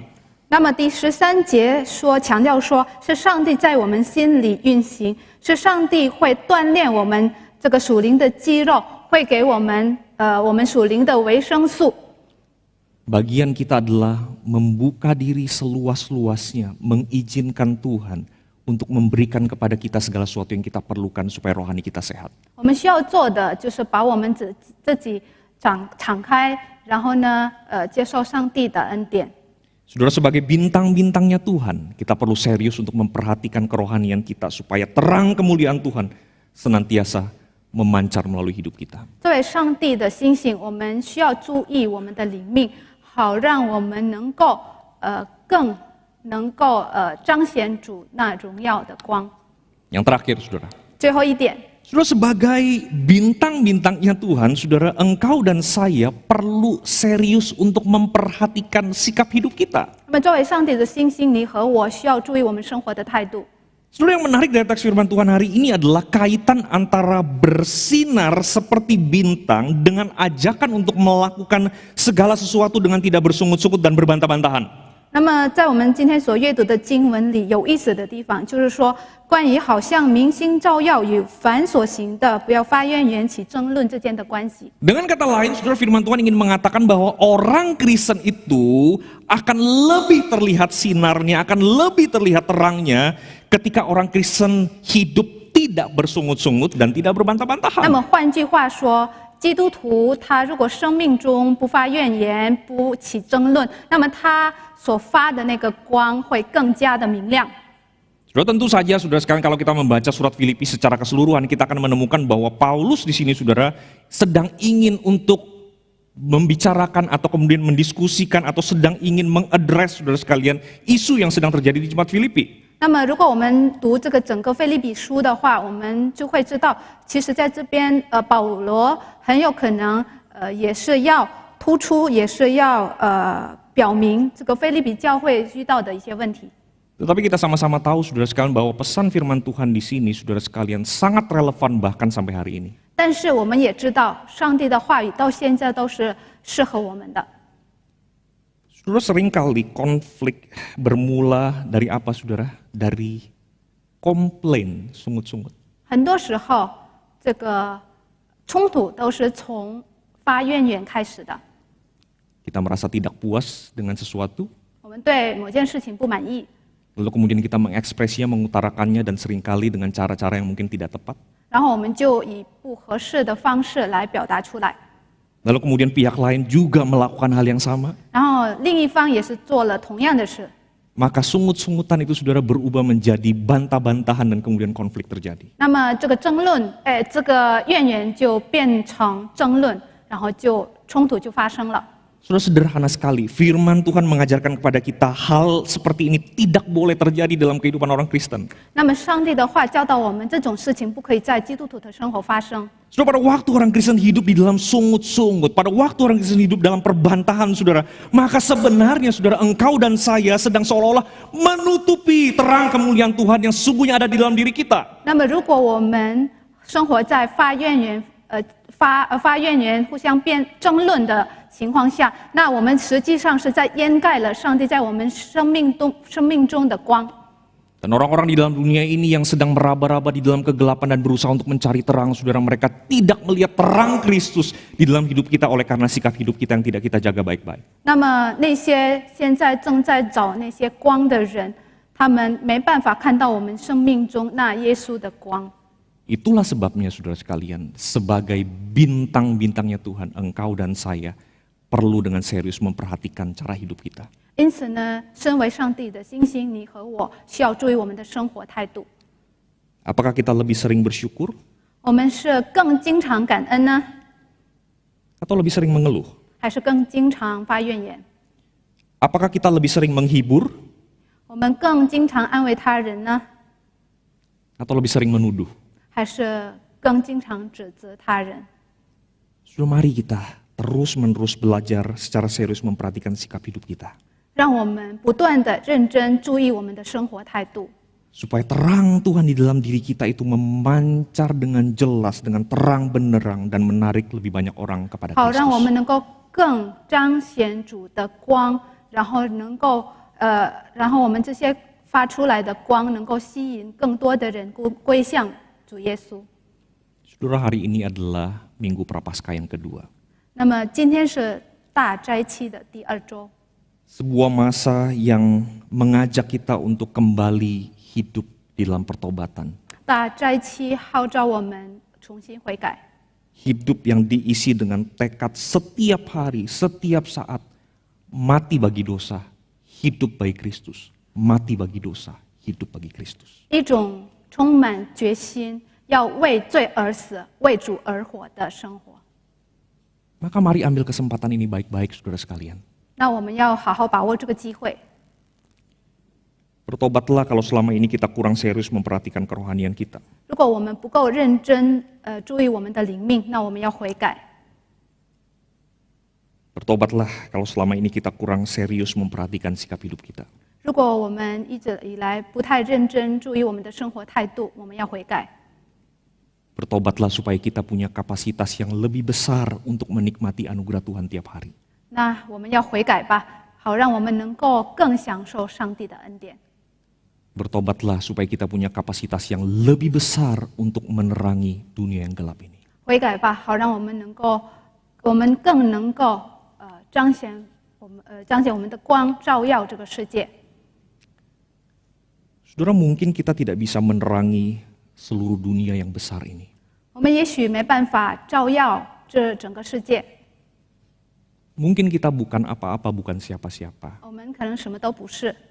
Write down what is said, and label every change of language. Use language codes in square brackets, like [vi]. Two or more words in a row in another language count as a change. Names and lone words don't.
[zh] 那么第13节强调说，是上帝在我们心里运行，是上帝会锻炼我们这个属灵的肌肉，会给我们属灵的维生素。 [id] Bagian kita adalah membuka diri seluas-luasnya, mengizinkan Tuhan untuk memberikan kepada kita segala sesuatu yang kita perlukan supaya rohani kita sehat. [zh] 我们需要做的就是把我们自己敞开，然后呢，接受上帝的恩典。 [id] Saudara, sebagai bintang-bintangnya Tuhan, kita perlu serius untuk memperhatikan kerohanian kita supaya terang kemuliaan Tuhan senantiasa memancar melalui hidup kita. [zh] 作为上帝的星星，我们需要注意我们的灵命，好让我们能够更能够彰显主那荣耀的光。 [id] Yang terakhir, saudara. [zh] 最后一点， [id] Saudara, sebagai bintang-bintangnya Tuhan, saudara, engkau dan saya perlu serius untuk memperhatikan sikap hidup kita. [zh] 那么作为上帝的星星，你和我需要注意我们生活的态度。 [id] Saudara, yang menarik dari teks firman Tuhan hari ini adalah kaitan antara bersinar seperti bintang dengan ajakan untuk melakukan segala sesuatu dengan tidak bersungut-sungut dan berbantah-bantahan. [zh] 那么在我们今天所阅读的经文里，有意思的地方就是说，关于好像明星照耀与凡所行的不要发怨言起争论之间的关系。 [id] Dengan kata lain, saudara, firman Tuhan ingin mengatakan bahwa orang Kristen itu akan lebih terlihat sinarnya, akan lebih terlihat terangnya ketika orang Kristen hidup tidak bersungut-sungut dan tidak [zh] 那 [id] berbantah-bantahan. [zh] 么换句话说，基督徒他如果生命中不发怨言、不起争论，那么他所发的那个光会更加的明亮。 [id] Saudara, tentu saja saudara sekalian kalau kita membaca surat Filipi secara keseluruhan, kita akan menemukan bahwa Paulus di sini saudara sedang ingin untuk membicarakan atau kemudian mendiskusikan atau sedang ingin mengadres saudara sekalian isu yang sedang terjadi di jemaat Filipi. [zh] 那么，如果我们读这个整个腓立比书的话，我们就会知道，其实在这边，保罗很有可能，也是要突出，也是要表明这个腓立比教会遇到的一些问题。 [id] Tetapi kita sama-sama tahu saudara sekalian bahwa pesan firman Tuhan di sini saudara sekalian sangat relevan bahkan sampai hari ini. [zh] 但是我们也知道，上帝的话语到现在都是适合我们的。 [id] Saudara, seringkali konflik bermula dari apa saudara? Dari komplain, sungut-sungut. [zh] 很多时候，这个冲突都是从发怨言开始的。 [id] Kita merasa tidak puas dengan sesuatu, [zh] 我们对某件事情不满意， [id] lalu kemudian kita mengekspresinya, mengutarakannya dan seringkali dengan cara-cara yang mungkin tidak tepat. [zh] 然后我们就以不合适的方式来表达出来。 [id] Lalu kemudian pihak lain juga melakukan hal yang sama. [zh] 然后另一方也是做了同样的事， [id] Maka sungut-sungutan itu saudara berubah menjadi bantah-bantahan dan kemudian konflik terjadi. [zh] 那么这个争论，这个怨言就变成争论，然后就冲突就发生了。 [id] Saudara, sederhana sekali, firman Tuhan mengajarkan kepada kita hal seperti ini tidak boleh terjadi dalam kehidupan orang Kristen. [zh] 那么上帝的话教导我们，这种事情不可以在基督徒的生活发生。 [id] Saudara, pada waktu orang Kristen hidup di dalam sungut-sungut, pada waktu orang Kristen hidup dalam perbantahan saudara, maka sebenarnya saudara engkau dan saya sedang seolah-olah menutupi terang kemuliaan Tuhan yang sesungguhnya ada di dalam diri kita. [zh] 那么如果我们生活在发怨言、发怨言、互相争论的情况下，那我们实际上是在掩盖了上帝在我们生命中的光。 [id] Dan orang-orang di dalam dunia ini yang sedang meraba-raba di dalam kegelapan dan berusaha untuk mencari terang, saudara, mereka tidak melihat terang Kristus di dalam hidup kita oleh karena sikap hidup kita yang tidak kita jaga baik-baik. [zh] 那么那些现在正在找那些光的人，他们没办法看到我们生命中那耶稣的光。 [id] Itulah sebabnya saudara sekalian, sebagai bintang-bintangnya Tuhan, engkau dan saya perlu dengan serius memperhatikan cara hidup kita. [zh] 因此呢，身为上帝的星星，你和我需要注意我们的生活态度。 [id] Apakah kita lebih sering bersyukur [zh] 我们是更经常感恩呢， [id] atau lebih sering mengeluh? [zh] 还是更经常发怨言？ [id] Apakah kita lebih sering menghibur [zh] 我们更经常安慰他人呢， [id] atau lebih sering menuduh? [zh] 还是更经常指责他人？ [id] Sudah, mari kita terus-menerus belajar secara serius memperhatikan sikap hidup kita. [zh] 让我们不断的认真注意我们的生活态度， [id] Supaya terang Tuhan di dalam diri kita itu memancar dengan jelas, dengan terang benderang dan menarik lebih banyak orang kepada [zh] 好让我 [id] Kristus. [zh] 们能够更彰显主的光，然后然后我们这些发出来的光能够吸引更多的人归向主耶稣。 [id] Saudara, hari ini adalah Minggu Prapaskah yang kedua. [zh] 那么今天是大斋期的第2周， [id] Sebuah masa yang mengajak kita untuk kembali hidup di dalam pertobatan. [zh] 大斋期号召我们重新悔改， [id] Hidup yang diisi dengan tekad setiap hari, setiap saat, mati bagi dosa, hidup bagi Kristus. Mati bagi dosa, hidup bagi Kristus. [zh] 一种充满决心要为罪而死、为主而活的生活。 [id] Maka mari ambil kesempatan ini baik-baik saudara sekalian. [zh] 那我们要好好把握这个机会。 [id] Bertobatlah kalau selama ini kita kurang serius memperhatikan kerohanian kita. [zh] 如果我们不够认真，注意我们的灵命，那我们要悔改。 [id] Bertobatlah kalau selama ini kita kurang serius memperhatikan sikap hidup kita. [zh] 如果我们一直以来不太认真注意我们的生活态度，我们要悔改。 [id] Bertobatlah supaya kita punya kapasitas yang lebih besar untuk menikmati anugerah Tuhan tiap hari. [zh] 那我们要悔改吧，好让我们能够更享受上帝的恩典。 [id] Bertobatlah supaya kita punya kapasitas yang lebih besar untuk menerangi dunia yang gelap ini. [zh] 悔改吧，好让我们更能够彰显我们的光，照耀这个世界。 [id] Saudara, mungkin kita tidak bisa menerangi seluruh dunia yang besar ini. [zh] 我们也许没办法照耀这整个世界， [id] Mungkin kita bukan apa-apa, bukan siapa-siapa. [zh] 我们可能什么都不是，